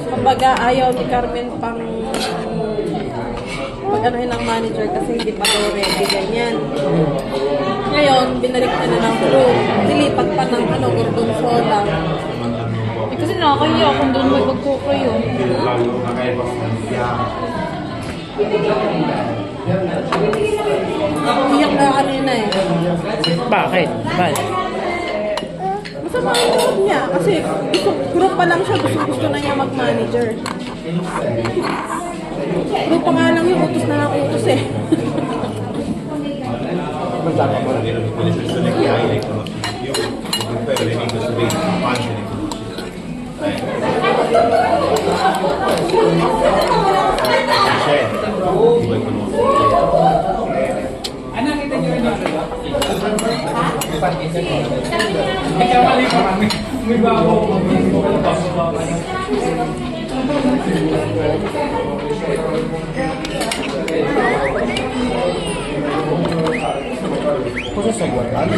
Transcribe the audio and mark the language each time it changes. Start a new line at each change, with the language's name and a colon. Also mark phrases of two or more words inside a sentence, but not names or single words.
Filipino: Kumbaga, ayaw ni Carmen pang pag-anuhin ng manager kasi hindi pa daw ready, ganyan. Ngayon, binalik na ng crew. Nilipat pa ng ano, gorgonzola. Eh, kasi nakakahiya kung doon may pagkuko yun.
Italian: magari possiamo
Filipino: Iyak na kanina eh. Bakit? Bakit? Masama ang loob niya kasi group pa lang siya, gusto na niya mag-manager. Group pa nga lang yung utos na ng utos eh.
Italian: vuol dire che quelle persone che hai le conosci io poi le vedo su Facebook quante ne conosci c'è ti vuoi conoscere
Filipino: Kasi sa buwan